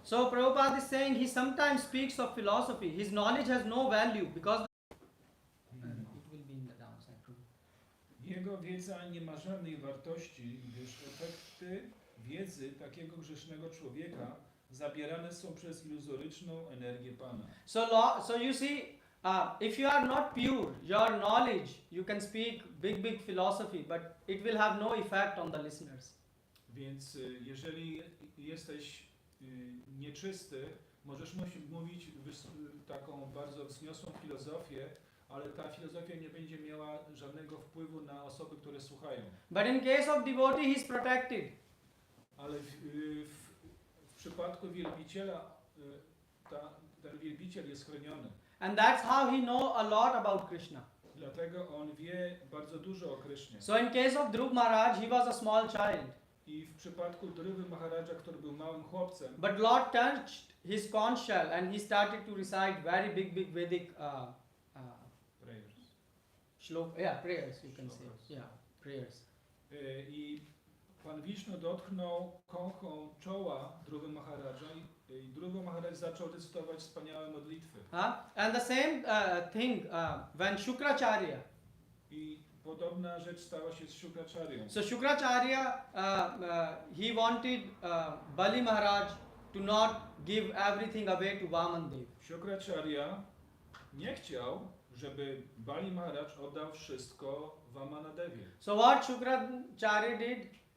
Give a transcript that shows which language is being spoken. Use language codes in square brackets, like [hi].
[en] So Prabhupada is saying he sometimes speaks of philosophy. His knowledge has no value because it will be in the downside. [pl] Jego wiedza nie ma żadnej wartości, gdyż efekty wiedzy takiego grzesznego człowieka zabierane są przez iluzoryczną energię Pana. [en] So you see, if you are not pure, your knowledge, you can speak big philosophy, but it will have no effect on the listeners. [pl] Więc jeżeli jesteś nieczysty, możesz mówić taką bardzo wzniosłą filozofię, ale ta filozofia nie będzie miała żadnego wpływu na osoby, które słuchają. [en] But in case of devotee, he is protected. [pl] Ale w przypadku wielbiciela, ten wielbiciel jest chroniony. [en] And that's how he know a lot about Krishna. [pl] Dlatego on wie bardzo dużo o Krysznie. [en] So in case of Dhruv Maharaj, he was a small child. [pl] I w przypadku Dhruva Maharaja, który był małym chłopcem, [en] But Lord touched his conch shell and he started to recite very big Vedic prayers. prayers you can say. Yeah, prayers. [pl] I Pan Wisznu dotknął kąchą czoła Dhruva Maharaja i Dhruva Maharaj zaczął recytować wspaniałe modlitwy. [en] And the same thing when Shukracharya. [pl] I podobna rzecz stała się z Shukracharyą. [en] So Shukracharya, he wanted Bali Maharaj to not give everything away to Vamandev. [pl] Shukracharya nie chciał, żeby Bali Maharaj oddał wszystko Vamanadewie. [en] So what Shukracharya did?